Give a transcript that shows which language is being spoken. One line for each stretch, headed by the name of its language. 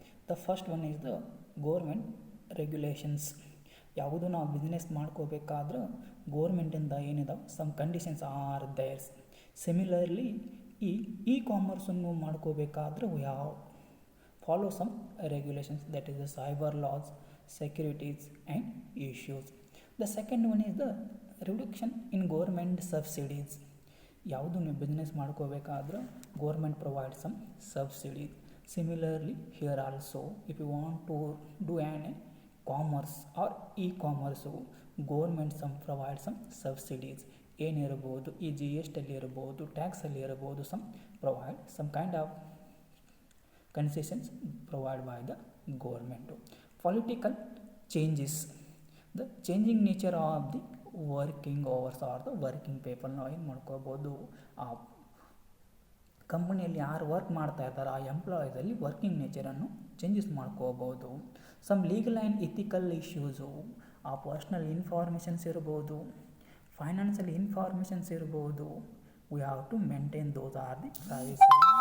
English: The first one is the government regulations.
Kannada: ಯಾವುದು ನಾವು business ಮಾಡ್ಕೋಬೇಕಾದ್ರೆ ಗೋರ್ಮೆಂಟಿಂದ ಏನಿದಾವೆ
English: Some conditions are there's. Similarly
Kannada: ಈ ಕಾಮರ್ಸನ್ನು ಮಾಡ್ಕೋಬೇಕಾದ್ರೆ
English: We have follow some regulations, that is the cyber laws, securities and issues. The second one is the reduction in government subsidies.
Kannada: ಯಾವುದು ನೀವು business ಮಾಡ್ಕೋಬೇಕಾದ್ರೆ
English: Government provide some subsidies. Similarly here also if you want to do an commerce or commerce, government provide some subsidies.
Kannada: ಏನಿರ್ಬೋದು, ಈ GST ಅಲ್ಲಿ ಇರ್ಬೋದು, ಟ್ಯಾಕ್ಸಲ್ಲಿ ಇರ್ಬೋದು,
English: Provide some kind of concessions provide by the government. Political changes, the changing nature of the working hours or the working people.
Kannada: ನಾವು ಏನು ಮಾಡ್ಕೋಬೋದು, ಆ ಕಂಪನಿಯಲ್ಲಿ ಯಾರು ವರ್ಕ್ ಮಾಡ್ತಾ ಇರ್ತಾರೆ ಆ ಎಂಪ್ಲಾಯೀಸಲ್ಲಿ ವರ್ಕಿಂಗ್ ನೇಚರನ್ನು ಚೇಂಜಸ್ ಮಾಡ್ಕೋಬೋದು.
English: Some legal and ethical issues, ಆ personal informations ಇರ್ಬೋದು, financial informations ಇರ್ಬೋದು, we have to maintain those or the privacy.